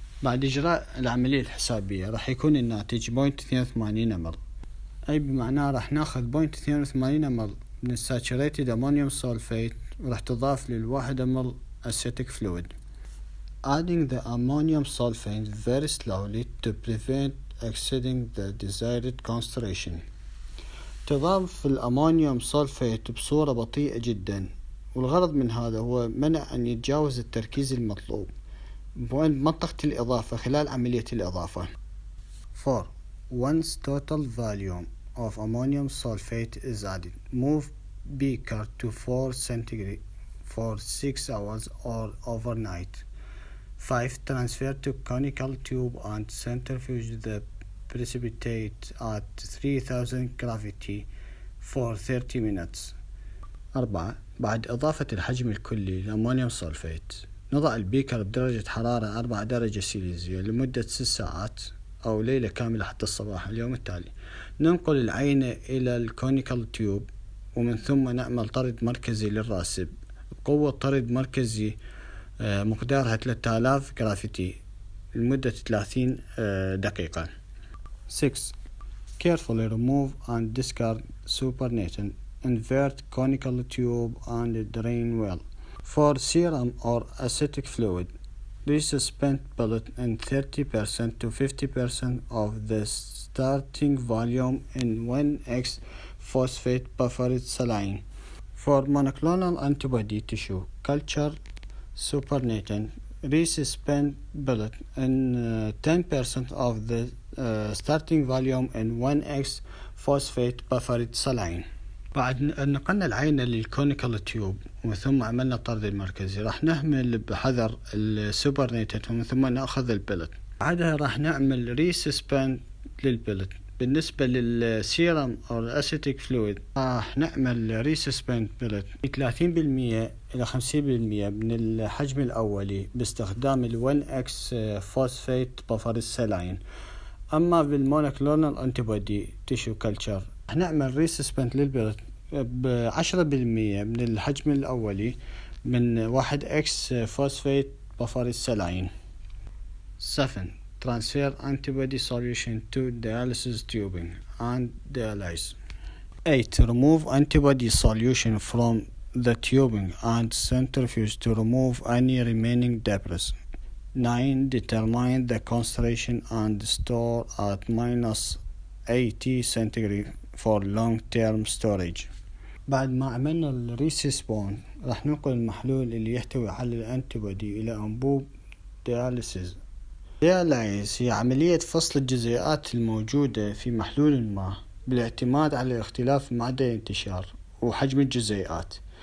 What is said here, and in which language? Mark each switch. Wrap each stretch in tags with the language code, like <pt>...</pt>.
<ar>بعد إجراء العملية الحسابية راح يكون الناتج 0.82 مل، أي بمعنى راح ناخذ 0.82 مل من الساتوريتد أمونيوم سلفيت وراح تضاف لل1 مل أسيتيك فلويد.</ar> <en>Adding the ammonium sulfate very slowly to prevent exceeding the desired concentration.</en> <ar>تضاف الأمونيوم سلفيت بصورة بطيئة جدا، والغرض من هذا هو منع أن يتجاوز التركيز المطلوب بمنطقة الإضافة خلال عملية الإضافة.</ar> <en>4. Once total volume of ammonium sulfate is added, move beaker to 4 centigrade for 6 hours or overnight. 5. Transfer to conical tube and centrifuge the precipitate at 3000 gravity for 30 minutes. 4.</en> <ar>بعد إضافة الحجم الكلي للأمونيوم سلفيت، نضع البيكر بدرجة حرارة 4 درجة سيليزية لمدة 6 ساعات أو ليلة كاملة حتى الصباح اليوم التالي. ننقل العينة إلى الكونيكال تيوب، ومن ثم نعمل طرد مركزي للراسب بقوة طرد مركزي مقدارها 3000 جرافيتي لمدة 30 دقيقة.</ar> <en>6. Carefully remove and discard supernatant. Invert conical tube and drain well. For serum or acetic fluid, resuspend pellet in 30% to 50% of the starting volume in 1x phosphate buffered saline. For monoclonal antibody tissue culture supernatant, resuspend pellet in 10% of the starting volume in 1x phosphate buffered saline.</en> <ar>بعد أن نقلنا العينة للكونيكال تيوب ومن ثم عملنا الطرد المركزي، راح نهمل بحذر السوبرنيتد ومن ثم نأخذ البلت. بعدها راح نعمل ريسسبند للبلت. بالنسبة للسيرم أو الأسيتيك فلويد راح نعمل ريسسبند بلت 30% إلى 50% من الحجم الأولي باستخدام ال 1x فوسفيت بفر السلاين. أما بالمونوكلونال أنتيبودي تيشو كلتشر راح نعمل ريسسبند للبلت 10% من الحجم الأولي من 1x فوسفيت بفر السلاين. 7. Transfer antibody solution to dialysis tubing and dialyze. 8. Remove antibody solution from the tubing and centrifuge to remove any remaining debris. 9. Determine the concentration and store at -80 centigrade for long-term storage. بعد ما عملنا الريسيسبون راح ننقل المحلول اللي يحتوي على الانتيبودي إلى أنبوب دياليسيز. دياليز هي عملية فصل الجزيئات الموجودة في محلول الماء بالاعتماد على اختلاف معدل الانتشار وحجم الجزيئات.</ar>